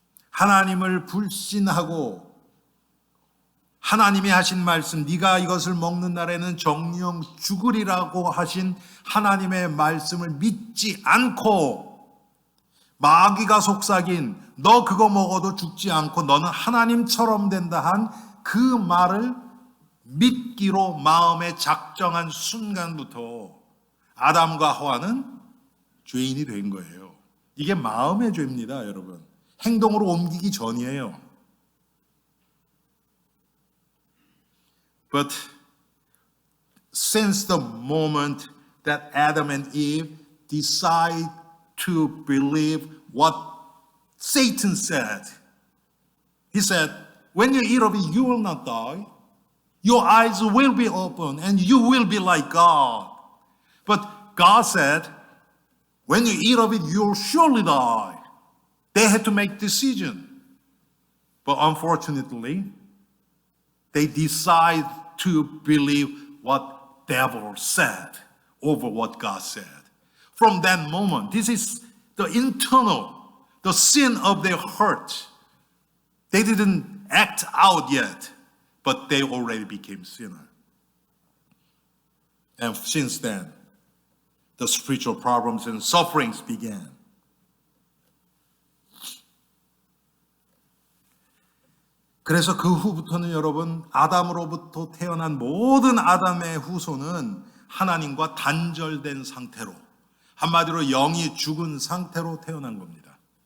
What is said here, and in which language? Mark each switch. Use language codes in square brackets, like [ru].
[ko] 하나님을 불신하고 하나님이 하신 말씀, 네가 이것을 먹는 날에는 정령 죽으리라고 하신 하나님의 말씀을 믿지 않고 마귀가 속삭인 너 그거 먹어도 죽지 않고 너는 하나님처럼 된다 한 그 말을 믿기로 마음에 작정한 순간부터 아담과 하와는 죄인이 된 거예요. 이게 마음의 죄입니다, 여러분. 행동으로 옮기기 전이에요. [en] But since the moment that Adam and Eve decide to believe what Satan said, he said, when you eat of it, you will not die. Your eyes will be open and you will be like God. But God said, when you eat of it, you'll surely die. They had to make decision. But unfortunately, they decide to believe what devil said over what God said. From that moment, this is the sin of their heart. They didn't act out yet, but they already became sinner. And since then, the spiritual problems and sufferings began. [ko] 그래서 그 후부터는 여러분 아담으로부터 태어난 모든 아담의 후손은 하나님과 단절된 상태로 한마디로 영이 죽은 상태로 태어난 겁니다.